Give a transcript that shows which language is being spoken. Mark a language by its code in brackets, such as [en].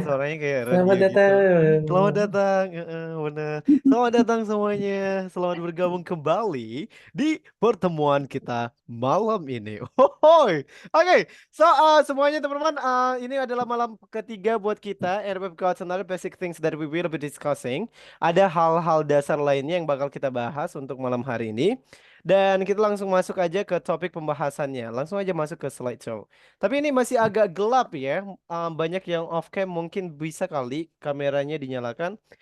[id] suaranya kayak Selamat radio gitu. datang. Selamat datang, bener. Selamat datang semuanya. Selamat bergabung kembali di pertemuan kita malam ini. Hohoi. Oke, semuanya teman-teman, ini adalah malam ketiga buat kita. [en] And we've got another basic things that we will be discussing. [id] Ada hal-hal dasar lainnya yang bakal kita bahas untuk malam hari ini. Dan kita langsung masuk aja ke topik pembahasannya. Langsung aja masuk ke slideshow. Tapi ini masih agak gelap ya. Banyak yang off cam, mungkin bisa kali kameranya dinyalakan.